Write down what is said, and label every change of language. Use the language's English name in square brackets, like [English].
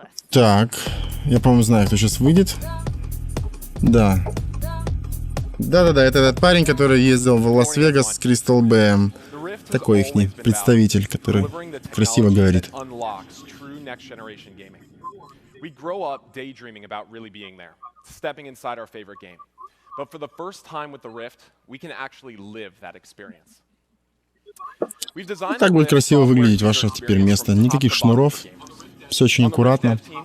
[Russian] Так, я, по-моему, знаю, кто сейчас выйдет. Да. Да-да-да, это этот парень, который ездил в Лас-Вегас с Crystal Bay. Такой ихний представитель, который красиво говорит. [English] We grow up daydreaming about really being there, stepping inside our favorite game. But for the first time with the Rift, we can actually live that experience. [Russian] Так будет красиво выглядеть ваше теперь место. Никаких шнуров, все очень аккуратно.